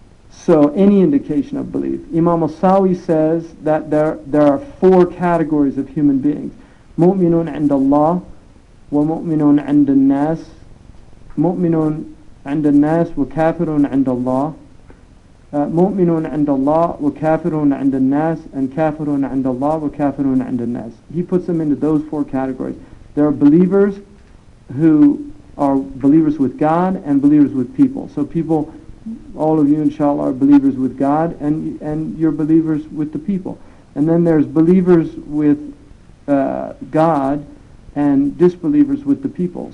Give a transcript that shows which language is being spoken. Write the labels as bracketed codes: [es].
[en] So any indication of belief. Imam al-Sawi says that there are 4 categories of human beings. [ar] مؤمن عند الله ومؤمن عند الناس مؤمن عند الناس وكافر عند الله مؤمن عند الله وكافر عند الناس and كافر عند الله وكافر عند الناس. [en] He puts them into those 4 categories. There are believers who are believers with God and believers with people. So people, all of you inshallah, are believers with God, and you're believers with the people. And then there's believers with God and disbelievers with the people.